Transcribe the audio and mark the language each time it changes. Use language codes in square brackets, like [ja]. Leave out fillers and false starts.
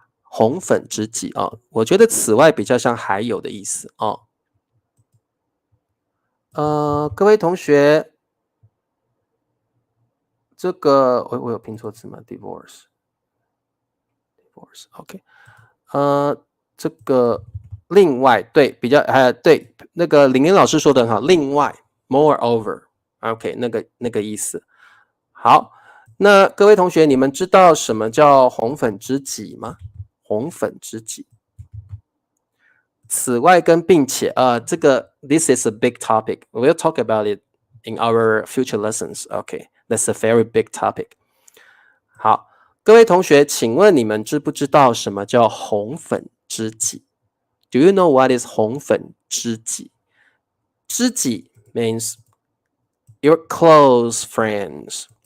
[zh] 红粉知己我觉得此外比较像还有的意思各位同学，这个我有拼错字吗 ？divorce OK， 这个另外对比较对那个玲玲老师说的很好，另外 moreover OK 那个意思。好，那各位同学，你们知道什么叫红粉知己吗？红粉知己。此外跟并且这个 [en] this is a big topic. We'll talk about it in our future lessons. Okay, that's a very big topic. [zh] 好，各位同学，请问你们知不知道什么叫红粉知己？ [en] Do you know what is 红粉知己？ 知己 means your close friends.